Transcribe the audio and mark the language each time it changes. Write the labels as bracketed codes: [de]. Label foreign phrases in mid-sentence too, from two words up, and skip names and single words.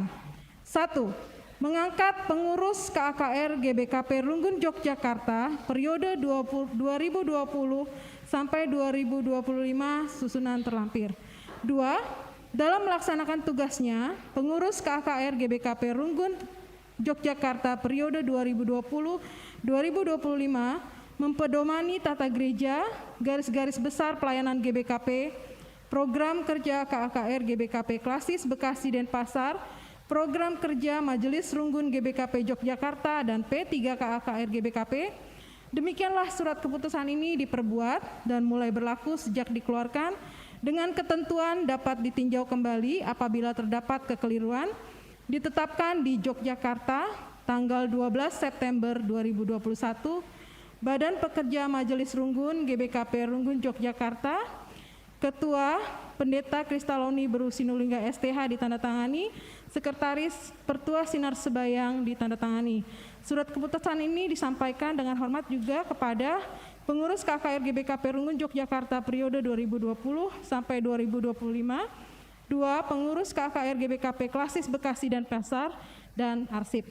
[id] 1. Mengangkat pengurus KKR GBKP Runggun Yogyakarta periode 2020 sampai 2025 susunan terlampir. 2. Dalam melaksanakan tugasnya, pengurus KKR GBKP Runggun Yogyakarta periode 2020-2025 mempedomani tata gereja, garis-garis besar pelayanan GBKP, program kerja KKR GBKP Klasis Bekasi Denpasar, program kerja Majelis Runggun GBKP Yogyakarta dan P3 KKR GBKP. Demikianlah surat keputusan ini diperbuat dan mulai berlaku sejak dikeluarkan dengan ketentuan dapat ditinjau kembali apabila terdapat kekeliruan. Ditetapkan di Yogyakarta tanggal 12 September 2021, Badan Pekerja Majelis Runggun GBKP Runggun Yogyakarta, Ketua Pendeta Kristaloni Beru Sinulinga STH ditandatangani, Sekretaris Pertua Sinar Sebayang ditandatangani. Surat keputusan ini disampaikan dengan hormat juga kepada pengurus KKR GBKP Runggun Yogyakarta periode 2020 sampai 2025. 2. Pengurus KKR GBKP Klasis Bekasi dan Pasar dan Arsip.